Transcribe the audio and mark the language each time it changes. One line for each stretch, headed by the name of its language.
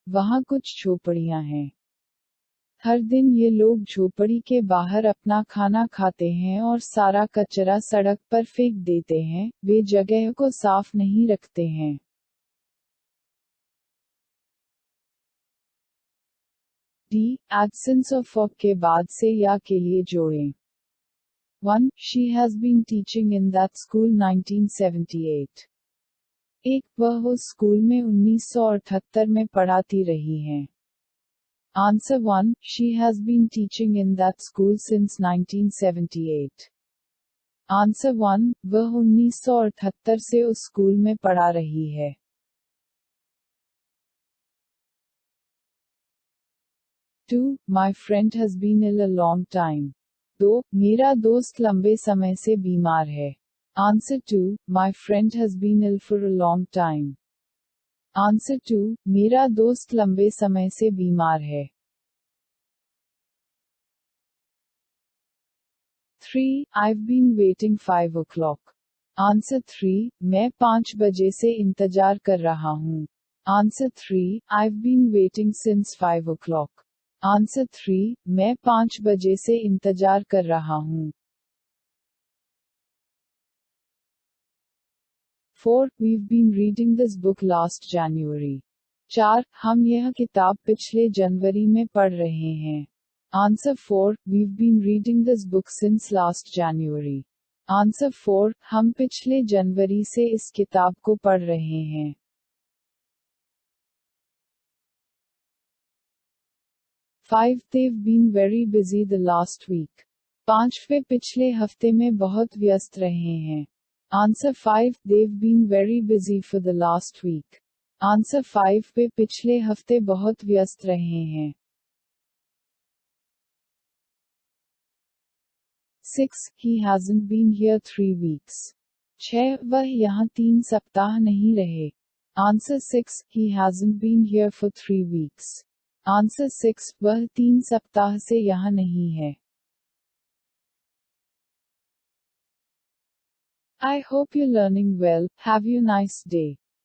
Hindi: वहाँ कुछ झोपड़ियाँ हैं। हर दिन ये लोग झोपड़ी के बाहर अपना खाना खाते हैं और सारा कचरा सड़क पर फेंक देते हैं। वे जगह को साफ नहीं रखते हैं।
English: D. Absence of for
Hindi: के बाद से या के लिए जोड़ें।
English: 1. She has been teaching in that school 1978. 1.
Hindi: वह उस स्कूल में 1978 में पढ़ाती रही हैं.
English: Answer 1. She has been teaching in that school since 1978. Answer 1.
Hindi: वह 1978 से उस स्कूल में पढ़ा रही है. 2.
English: My friend has been ill a long time. 2.
Hindi: मेरा दोस्त लंबे समय से बीमार है.
English: Answer 2. My friend has been ill for a long time. Answer 2.
Hindi: मेरा दोस्त लंबे समय से बीमार है. 3.
English: I've been waiting 5 o'clock. Answer 3.
Hindi: मैं 5 बजे से इंतजार कर रहा हूँ.
English: Answer 3. I've been waiting since 5 o'clock. Answer 3.
Hindi: मैं 5 बजे से इंतजार कर रहा हूँ. 4.
English: We've been reading this book last January. 4.
Hindi: हम यह किताब पिछले जनवरी में पढ़ रहे हैं.
English: Answer 4. We've been reading this book since last January. Answer 4.
Hindi: हम पिछले जनवरी से इस किताब को पढ़ रहे हैं. 5.
English: They've been very busy the last week. 5.
Hindi: वे पिछले हफ्ते में बहुत व्यस्त रहे हैं.
English: Answer 5. They've been very busy for the last week. Answer 5.
Hindi: वे पिछले हफ्ते बहुत व्यस्त रहे हैं. 6.
English: He hasn't been here 3 weeks.
Hindi: 6. वह यहाँ 3 सप्ताह नहीं रहे.
English: Answer 6. He hasn't been here for 3 weeks. Answer 6.
Hindi: वह 3 सप्ताह से यहाँ नहीं है.
English: I hope you're learning well. Have a nice day.